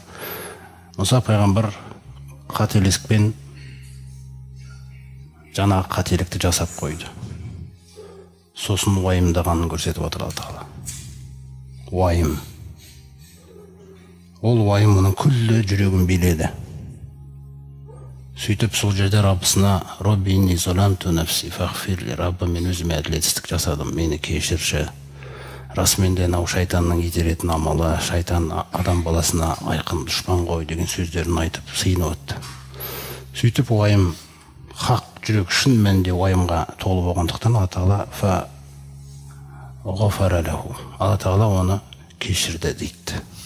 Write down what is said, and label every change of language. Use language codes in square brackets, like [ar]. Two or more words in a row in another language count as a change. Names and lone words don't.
[kk] Мұса пайғамбар қателікпен жаңағы қателікті жасап қойды. Сосын уайымдағанын көрсетіп отыр Алла Тағала. Уайым. Ол уайым оның күллі жүрегін биледі. Сөйтіп сол жерде Раббысына [ar] رب إني ظلمت نفسي فاغفر لي, [kk] Раббым, мен өзіме әділетсіздік жасадым, мені кешірші. Расымен де мынау шайтанның итеретін амалы, шайтан адам баласына айқын дұшпан ғой деген сөздерін айтып сыйынып өтті. Сөйтіп уайым хақ, жүрек шын мәнінде уайымға толы болғандықтан Алла Тағала [ar] غفر له, [kk] Алла Тағала оны кешірді дейді.